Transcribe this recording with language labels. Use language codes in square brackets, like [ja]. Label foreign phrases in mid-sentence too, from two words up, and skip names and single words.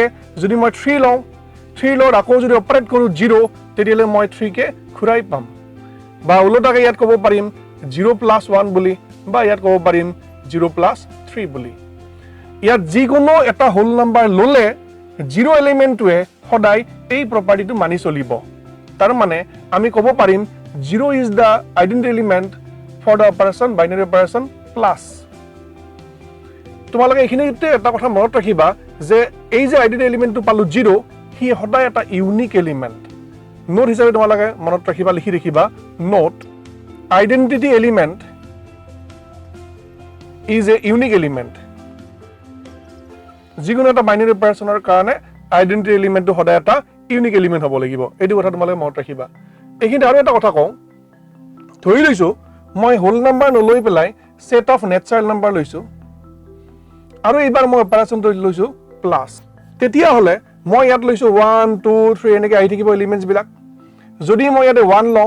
[as] যদি মই 3 লওঁ 3 লৰ আকৌ যদি অপাৰেট কৰো 0 তেতিয়ালে মই 3 কে ঘূৰাই পাম বা উলটাকে ইয়াত ক'ব পাৰিম 0 + 1 বুলি বা ইয়াত ক'ব পাৰিম 0 + 3 বুলি ইয়াত যিকোনো এটা [en] whole number [as] ললে 0 এলিমেন্টটোৱে সদায় এই প্ৰপাৰ্টিটো মানি চলিব তাৰ মানে আমি ক'ব পাৰিম [en] 0 is the identity element for the operation binary operation plus [as] তোমালোকে এইখিনিতে এটা কথা মনত ৰাখিবা যে এই যে [en] identity element [as] পালো 0 হি সদায় এটা [en] unique element [as] নোট হিচাপে তোমালোকে মনত ৰাখিবা লিখি ৰাখিবা নোট [en] identity element is a unique element [as] যিকোনো এটা [en] binary operation [as] কাৰণে [en] identity element [as] সদায় এটা [en] unique element [as] হ'ব লাগিব এইটো কথা তোমালোকে মনত ৰাখিবা এইখিনি আৰু এটা কথা কওঁ ধৰি লৈছো মই [en] whole number [as] নলৈ পেলাই [en] set of natural number [as] লৈছো আৰু এইবাৰ মই অপাৰেশ্যনটো লৈছো প্লাছ তেতিয়া হলে মই ইয়াত লৈছো 1 2 3 এনেকৈ আহি থাকিব এলিমেন্টছ বিলাক যদি মই ইয়াতে 1 লওঁ